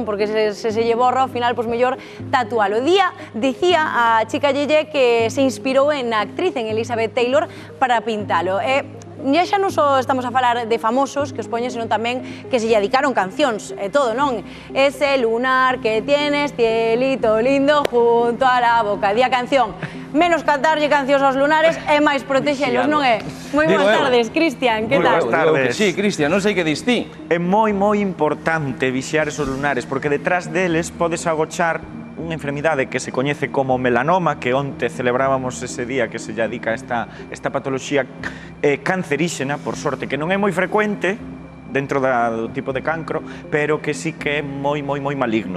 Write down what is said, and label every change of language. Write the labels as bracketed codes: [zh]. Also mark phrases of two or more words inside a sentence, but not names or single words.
[gl] Porque se lle borra, ao final, pois mellor tatualo. Dicía a chica Yeye que se inspirou en a actriz, en Elizabeth Taylor, para pintalo. E xa non só estamos a falar de famosos que os poñen, senón tamén que se lle dedicaron cancións e todo, non? [es] Ese lunar que tienes, cielito lindo, junto a la boca. [gl] Di a canción, menos cantarlle cancións aos lunares e máis protexelos, non é? Moi boas tardes, Cristian, que tal? Boas tardes. Sí, Cristian, non sei que dis ti. É moi importante vixiar esos lunares, porque detrás deles podes agochar unha enfermidade que se coñece como melanoma, que onte celebrábamos ese día que se lle dedica a esta patoloxía canceríxena, por sorte, que non é moi frecuente dentro do tipo de cancro, pero que sí que é moi maligno.